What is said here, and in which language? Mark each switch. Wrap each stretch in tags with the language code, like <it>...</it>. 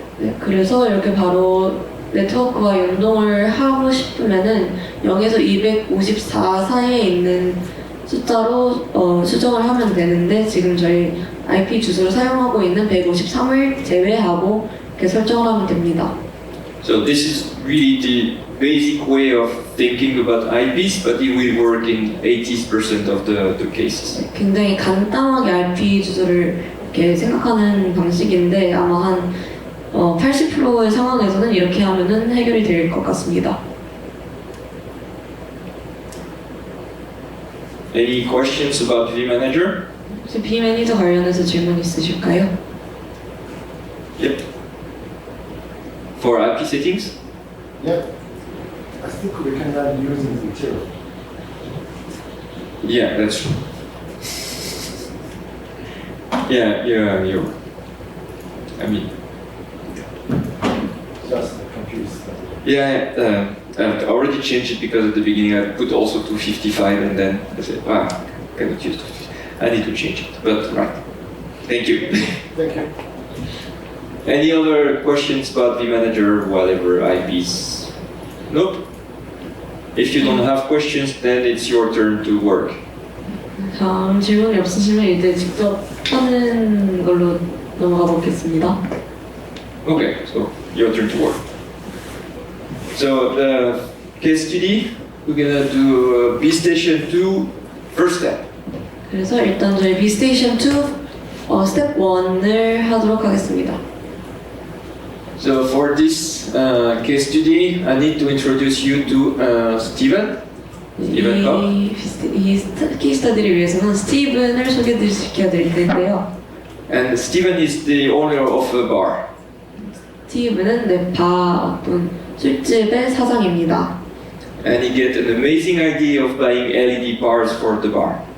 <ko>네, 그래서 이렇게 바로 네트워크와 연동을 하고 싶으면은 0에서 254 사이에 있는 숫자로 수정을 하면 되는데 지금 저희 IP 주소를 사용하고 있는 153을 제외하고 이렇게 설정을 하면 됩니다.</ko> <en>So this is really the basic way of thinking about IPs, but it will work in 80% of the cases.</en> <ko>굉장히 간단하게 IP 주소를 이렇게 생각하는 방식인데 아마 한 80%의 상황에서는 이렇게 하면은 해결이 될 것 같습니다.</ko> <en>Any questions about vManager?</en> <ko>혹시 vManager 관련해서 질문 있으실까요?</ko> <en>Yep. For IP settings? Yeah. I think we cannot use it until. Yeah, that's true. Yeah, you're. I mean. Just the computer stuff. Yeah, I already changed it because at the beginning I put also 255 and then I said, I cannot use 255. I need to change it, but right. Thank you. Thank you. Any other questions about vManager, whatever IPs? Nope. If you don't have questions, then it's your turn to work.</en> <ko>다음 질문이 없으시면 이제 직접 하는 걸로 넘어가 보겠습니다.</ko> <en>Okay, so your turn to work. So the case study, we're gonna do B-Station 2 first step.</en> <ko>그래서 일단 저희 B-Station 2 스텝 1을 하도록 하겠습니다.</ko> <en>So for this case study, I need to introduce you to Steven. Steven Koch.</en> <ko>이 케이스 스터디를 위해서는 스티븐을 소개시켜 드릴 텐데요.</ko> <en>And Steven is the owner of a bar.</en> <ko>스티븐은 어떤 술집의 사장입니다.</ko> <en>And he get an amazing idea of buying LED bars for the bar.</en>